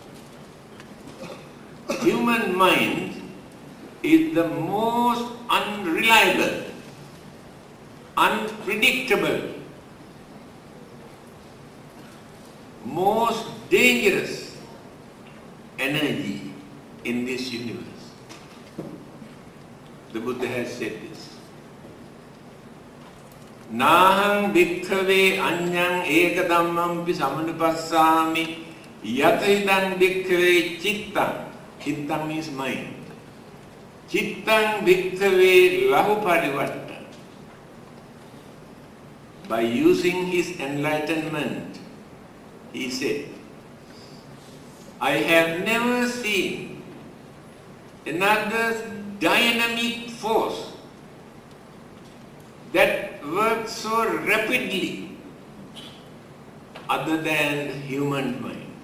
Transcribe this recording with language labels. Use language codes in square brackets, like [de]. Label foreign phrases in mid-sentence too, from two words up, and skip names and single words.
[en] Human mind is the most unreliable, unpredictable, most dangerous energy in this universe. The Buddha has said this. [pi] Nahang bhikkhave anyang eka dhammampi samanupassami yatahidang bhikkhave chittang. [en] Chittang means mind. [pi] Chittang bhikkhave lahu parivatta. [en] by using his enlightenment, he said, I have never seen another dynamic force that works so rapidly other than human mind.